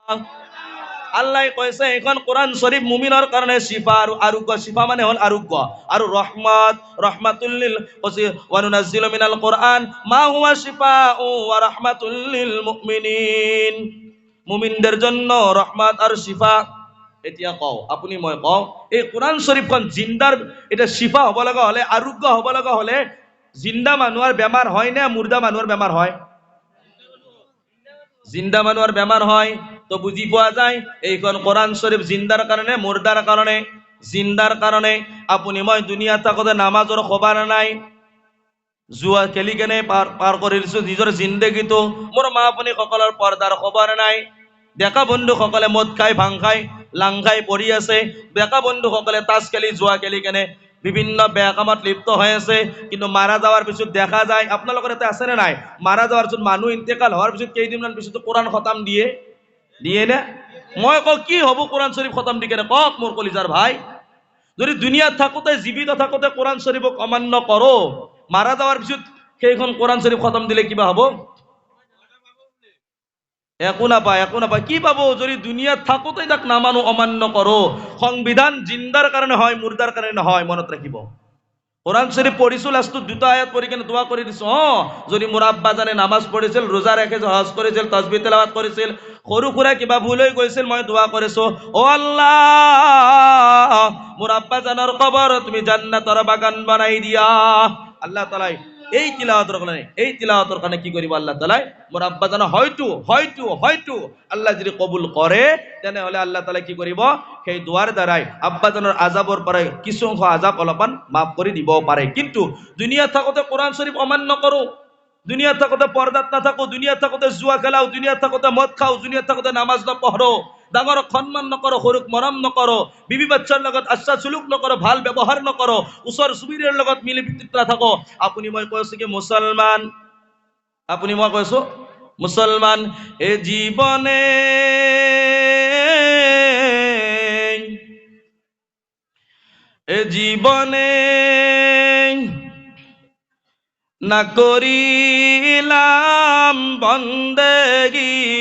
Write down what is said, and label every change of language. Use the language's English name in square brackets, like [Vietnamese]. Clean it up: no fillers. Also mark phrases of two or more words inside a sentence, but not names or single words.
[Assamese] আল্লাহ কৈছে এখন কোরআন শরীফ মুমিনৰ কাৰণে শিফা আৰু আৰোগ্য। শিফা মানে হল আৰোগ্য আৰু রহমত [Arabic] رحمة لل و ننزل من القرآن ما هو شفاء و رحمة لل مؤمنين. [Bangla] মুমিনদের জন্য রহমত আর শিফা। [Assamese] এতিয়া কও আপুনি মই কও এই কোরআন শরীফখন জিন্দাৰ এটা শিফা হ'ব লগা হলে আৰোগ্য হ'ব লগা হলে জিন্দা মানুহৰ বেমাৰ হয় নে মুৰ্দা মানুহৰ বেমাৰ হয়? জিন্দা মানুহৰ বেমাৰ হয়। তো বুজি পোৱা যায় এইখন কোরআন শরীফ জিন্দাৰ কাৰণে মুৰ্দাৰ কাৰণে? জিন্দাৰ কাৰণে। আপুনি মই দুনিয়াত থাকোতে নামাজৰ খবৰ নাই, জুয়া খেলি কেনে পাৰ কৰি দিছো নিজৰ জিন্দগীটো। মোৰ মা আপুনি সকলৰ পৰ্দাৰ খবৰ নাই। ডেকা বন্ধুসকলে মদ খাই ভাং খাই লাং খাই পৰি আছে। ডেকা বন্ধুসকলে তাছ খেলি জুৱা খেলি কেনে বিভিন্ন বেয়া কামত লিপ্ত হৈ আছে। কিন্তু মাৰা যাওয়ার পিছত দেখা যায়, আপোনালোকৰ এটা আছে নে নাই, মাৰা যাওয়ার পিছত মানুহ ইন্তেকাল হওয়ার পিছত কেইদিনমান পিছত কোরআন খতম দিয়ে না? মই কওঁ কি হব কোরআন শরীফ খতম দি কেনে? কক মোৰ কলিজাৰ ভাই, যদি দুনিয়াত থাকোতে জীবিত থাকোতে কোরআন শরীফক অমান্য করো, মারা যাওয়ার পিছত সেইখন কোরআন শরীফ খতম দিলে কিবা হব? একো নাপায়, একো নাপায়। কি পাবো যদি দুনিয়াত থাকোতে তাক নামানো অমান্য করো? সংবিধান জিন্দার কারণে হয়, মুর্দার কারণে হয়, মনত রাখিব। কোরআন শরীফ পড়িছো, লাস্টত দুটা আয়াত পড়ি কেনে দোয়া করে দিছো। [Bangla] যদি মোর আব্বা জানে নামাজ পড়িছিল, রোজা রেখেছিল, হজ করেছিল, তাসবিহ তেলাওয়াত করেছিল, [Assamese] সৰু সুৰা কিবা ভুল হৈ গৈছিল, মই দোয়া কৰিছো, [Bangla] ও আল্লাহ মোর আব্বা জানার কবর তুমি জান্নাতের বাগান বানাই দিয়া। [Assamese] আল্লাহ তাআলা এই তিলাওয়াতৰ কাৰণে কি কৰিব আল্লাহ তাআলা? মোর আব্বা জানা হয়তো আল্লাহ যদি কবুল কৰে তেনেহলে আল্লাহ তাআলা কি কৰিব? [Bangla] সেই দোয়ার দ্বারাই আব্বা জানার আজাবর পরে কিছু অংশ আজাব অলপমান মাফ করে দিব পারে। [Assamese] কিন্তু দুনিয়া থাকোতে কোরআন শরীফ অমান্য করো, দুনিয়া থাকোতে পর্দাত না থাকো, দুনিয়া থাকোতে জুয়া খেলাও, দুনিয়া থাকোতে মদ খাও, দুনিয়া থাকোতে নামাজ নপঢ়ো, ডাঙরক সন্মান নকৰো, সৰুক মৰম নকৰো, বিবি বাচ্চাৰ লগত আচ্ছা চলুক নকৰো, ভাল ব্যৱহাৰ নকৰো, ওচৰ চুবুৰীয়াৰ লগত মিলি প্ৰীতিত নাথাকো, আপুনি মই কৈছো কি মুছলমান? আপুনি মই কৈছো মুছলমান [Bangla] এ জীবনে না করিলাম বন্দেগি,